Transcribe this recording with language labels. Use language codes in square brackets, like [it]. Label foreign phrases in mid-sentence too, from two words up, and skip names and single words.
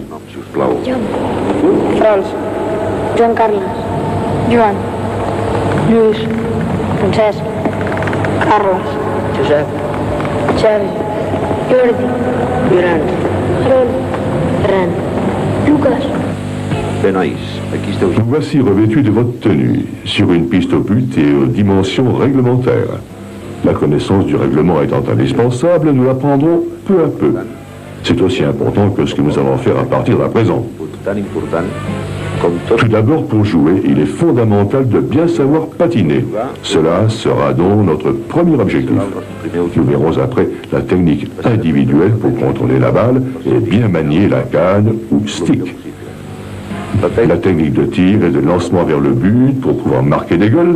[ca] Joan. Frans. Joan Carles. Joan. Lluís. Francesc. Carles. Josep. Xavi. Jordi. Joran. Aaron. Ferran. Lucas. Bé, nois, aquí esteu. [fr] Vous voici revêtus de votre tenue, sur une piste au but et aux dimensions réglementaires. La connaissance du règlement étant indispensable, nous l'apprendrons peu à peu. C'est aussi important que ce que nous allons faire à partir d'à présent. [ca] Tan important com tot. [fr] Tout d'abord, pour jouer, il est fondamental de bien savoir patiner. Cela sera donc notre premier objectif. Nous verrons après la technique individuelle pour contrôler la balle et bien manier la canne ou stick. La technique de tir et de lancement vers le but pour pouvoir marquer des goals.